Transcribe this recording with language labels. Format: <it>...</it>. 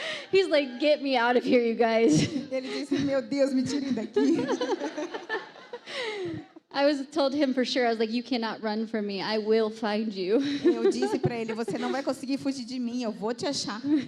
<en>He's like, get me out of here, you guys.</en> <pt>Ele disse, meu Deus, me tirem daqui.</pt> <en>I told him for sure, I was like, you cannot run from me. I will find you.</en> <pt>Eu disse para ele, você não vai conseguir fugir de mim, eu vou te achar.</pt>